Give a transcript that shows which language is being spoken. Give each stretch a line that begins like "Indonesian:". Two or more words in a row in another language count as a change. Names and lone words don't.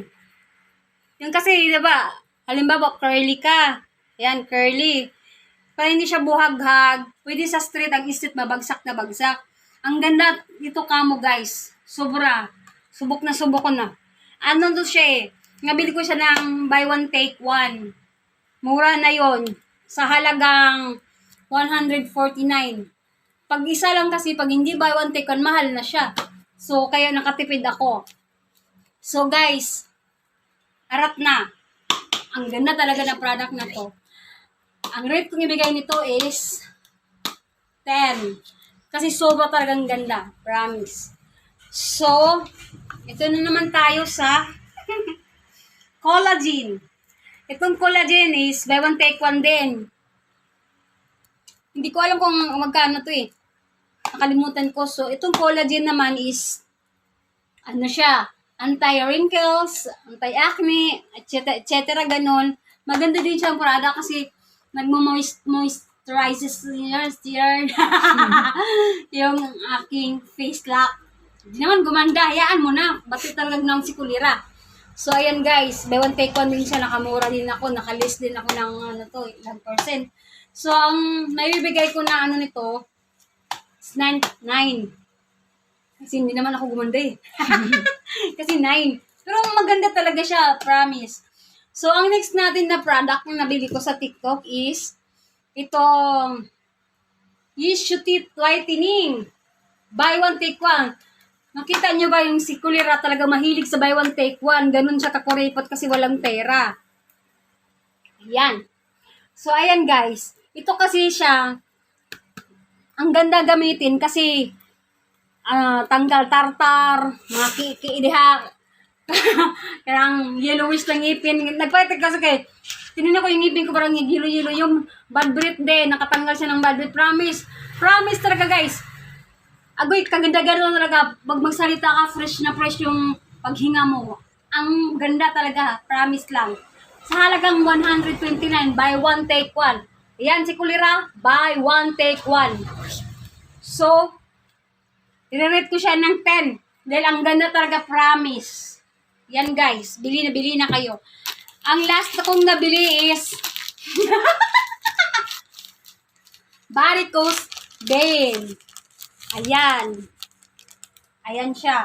Filipino: Yung kasi, diba, halimbawa, curly ka. Yan, curly. Para hindi siya buhaghag, pwede sa straight ang istit mabagsak na bagsak. Ang ganda dito kamo guys. Sobra. Subok ko na. Ano to siya Nabili ko siya ng
English: buy one take one.
Filipino: Mura na yon sa halagang 149. Pag isa lang kasi, pag hindi
English: buy one take one,
Filipino: mahal na siya. So, kaya nakatipid ako.
English: So guys,
Filipino: harap na. Ang ganda talaga ng product na to. Ang rate kong ibigay nito is 10. Kasi sobra talagang ganda. Promise. So, ito na naman tayo sa collagen. Itong collagen is
English: buy one take one
Filipino: din. Hindi ko alam kung magkano to Nakalimutan ko. So, itong collagen naman is ano siya?
English: Anti-wrinkles, anti-acne, etc.
Filipino: Ganon. Maganda din siyang product kasi nagmo-moisturizes yung aking face lock. Hindi naman gumanda. Hayaan mo na. Ba't talagang nang si kulira. So, ayan guys.
English: Buy one take one
Filipino: din siya. Nakamura din ako. Nakalist din ako ng ilang percent. So, ang naibibigay ko na nito is 9. Kasi hindi naman ako gumanda Kasi 9. Pero maganda talaga siya. Promise. So, ang next natin na product na nabili ko sa TikTok is itong Yishu Teeth Whitening.
English: Buy one take one.
Filipino: Nakita nyo ba yung si kulira talaga mahilig sa
English: buy one take one?
Filipino: Ganun siya kakuripot kasi walang pera. Ayan. So, ayan guys. Ito kasi siya, ang ganda gamitin kasi tanggal tartar, mga kiidiha, karang yellowish lang ngipin. Nagpalitik kasi kay, tinignan ko yung ngipin ko parang yellow-yellow, yung
English: bad breath
Filipino: din, nakatanggal siya ng
English: bad breath.
Filipino: Promise talaga guys. Agoy, kaganda-ganda talaga, pag magsalita ka, fresh na fresh yung paghinga mo. Ang ganda talaga, promise lang. Sa halagang 129,
English: buy one take one.
Filipino: Ayan si kulira,
English: buy one take one.
Filipino: So, i-rate ko siya ng 10. Dahil ang ganda talaga, promise. Yan guys, bili na kayo. Ang last na kong nabili is Varicose Vein. Ayan. Ayan siya.